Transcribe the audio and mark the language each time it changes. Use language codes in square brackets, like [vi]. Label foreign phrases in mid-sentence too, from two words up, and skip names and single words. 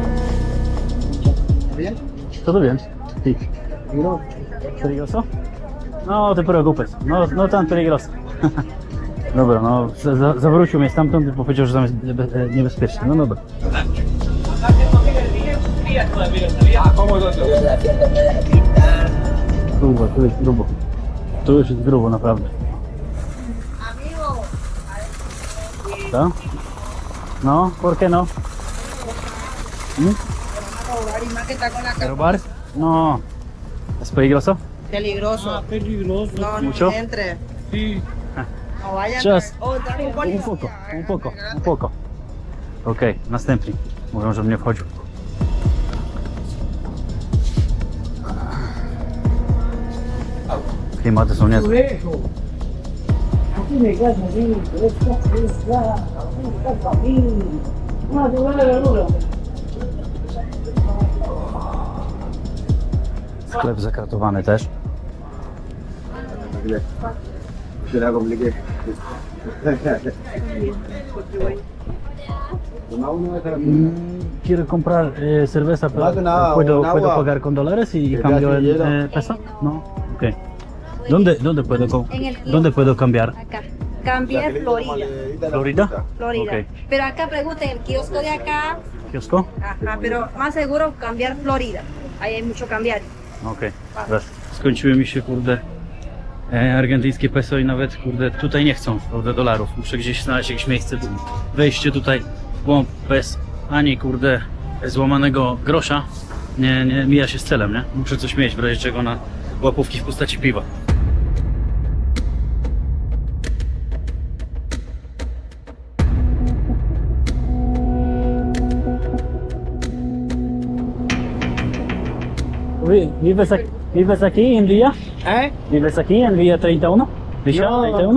[es] ¿Todo bien? Sí. ¿Peligroso? No, te preocupes. No tan peligroso. [pl] Dobra, no zawrócił mnie stamtąd i powiedział, że tam jest niebezpiecznie. No dobra. Grubo, tu jest grubo. Tu już jest grubo, naprawdę. Co? [es] No, ¿por qué no? ¿Robar? No. ¿Es peligroso? Peligroso. No, ¿Mucho? no entre. No vayan. Just Dale un policía. un poco. [pl] Okej, następny. Mówią, że mnie wchodził. Klimaty są niezłe. Sklep zakratowany też. [es] Quiero comprar cerveza, pero Más que nada, ¿puedo un agua. pagar con dólares y ¿El cambio gas y en hielo? peso? No, ok. ¿Dónde puedo, En el kiosco. ¿dónde puedo cambiar? Acá. Cambie Florida. ¿Florida? Florida. Ok. Pero acá pregunten, el kiosco de acá, ¿Kiosco? ajá, pero más seguro cambiar Florida. Ahí hay mucho cambiar. Okej, gracias. [pl] Skończyły mi się, kurde, argentyńskie peso i nawet, kurde, tutaj nie chcą, kurde, dolarów. Muszę gdzieś znaleźć jakieś miejsce, wejście tutaj w głąb bez ani, kurde, złamanego grosza. Nie mija się z celem, nie? Muszę coś mieć, w razie czego na łapówki w postaci piwa. [es] ¿Vives aquí en Villa? ¿Vives aquí en Villa 31? ¿Villa 31?